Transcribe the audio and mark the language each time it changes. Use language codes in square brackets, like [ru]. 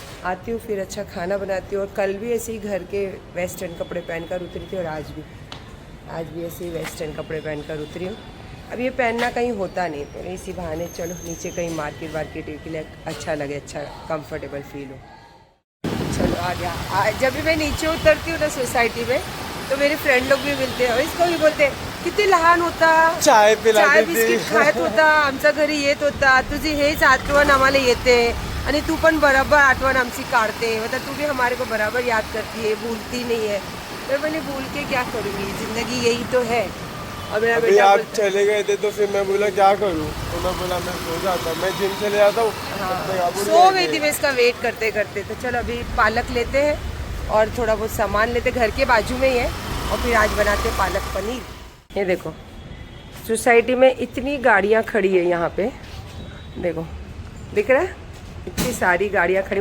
[hi] आती हूँ फिर अच्छा खाना बनाती हूँ। और कल भी ऐसे ही घर के वेस्टर्न कपड़े पहनकर उतरी थी, और आज भी ऐसे ही वेस्टर्न कपड़े पहनकर उतरी हूँ। अब ये पहनना कहीं होता नहीं, तो इसी बहाने चलो नीचे कहीं मार्केट के लिए अच्छा लगे, अच्छा कंफर्टेबल फील हो। चलो आ गया। जब भी मैं नीचे उतरती हूँ ना सोसाइटी में, तो मेरे फ्रेंड लोग भी मिलते हैं और इसको भी बोलते हैं [mr] किती लहान होता, [hi] चाय [mr] बिस्किट खात होता, आमच्या घरी येत होता, तुझी हेच आठवण आम्हाला येते, आणि तू पण बराबर आठवण आमची काढते, [hi] मतलब तू भी हमारे को बराबर याद करती है, भूलती नहीं है। तो मैंने भूल के क्या करूँगी, ज़िंदगी यही तो है। और मेरा बेटा आप चले गए थे तो फिर मैं बोला क्या करूँ, तो मैं बोला मैं सो जाता, मैं जिम चले जाता हूँ। हाँ, सो गई थी मैं इसका वेट करते करते। तो चलो अभी पालक लेते हैं और थोड़ा बहुत सामान लेते, घर के बाजू में ही है, और फिर आज बनाते पालक पनीर। ये देखो सोसाइटी में इतनी गाड़ियाँ खड़ी है यहाँ पे, देखो दिख रहा है, इतनी सारी गाड़ियाँ खड़ी।